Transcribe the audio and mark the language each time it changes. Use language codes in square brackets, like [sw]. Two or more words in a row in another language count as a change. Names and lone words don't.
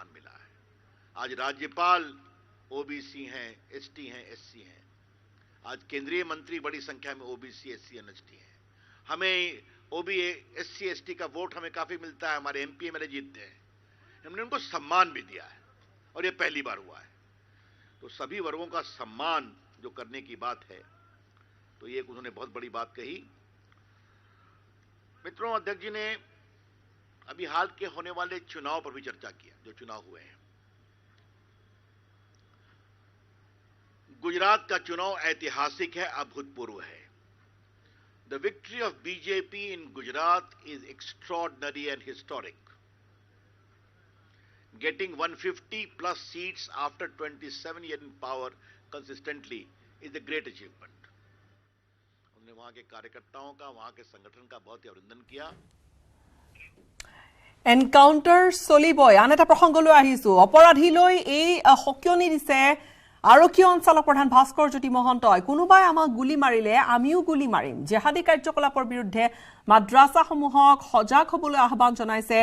[hi] मिला है आज राज्यपाल ओबीसी हैं एसटी हैं एससी हैं आज केंद्रीय मंत्री बड़ी संख्या में ओबीसी [en] SC and ST [hi] हैं हमें एससी एसटी का वोट हमें काफी मिलता है हमारे एमपी मेरे जीतते हैं हमने उनको सम्मान भी दिया है और ये पहली बार हुआ है तो सभी वर्गों का सम्मान जो करने की बात है तो ये उन्होंने बहुत बड़ी बात कही मित्रों अध्यक्ष जी ने अभी हाल के होने वाले चुनाव पर भी चर्चा किया जो चुनाव हुए हैं गुजरात का चुनाव ऐतिहासिक है अभूतपूर्व है [en] The victory of BJP in Gujarat is extraordinary and historic. Getting 150 plus seats after 27 years in power consistently is a great achievement. [hi] हमने वहां के कार्यकर्ताओं का, वहां के संगठन का बहुत ही अभिनंदन किया। [as] এনকাউন্টাৰ চলিবই। আন এটা প্ৰসংগলৈ আহিছো। অপৰাধীলৈ এই সকিয়নি দিছে আৰক্ষী অঞ্চলক প্ৰধান ভাস্কৰ জ্যোতি মহন্তই। কোনোবাই আমাক গুলি মাৰিলে আমিও গুলি মাৰিম। জেহাদী কাৰ্যকলাপৰ বিৰুদ্ধে মাদ্ৰাছাসমূহক সজাগ হ'বলৈ আহ্বান জনাইছে।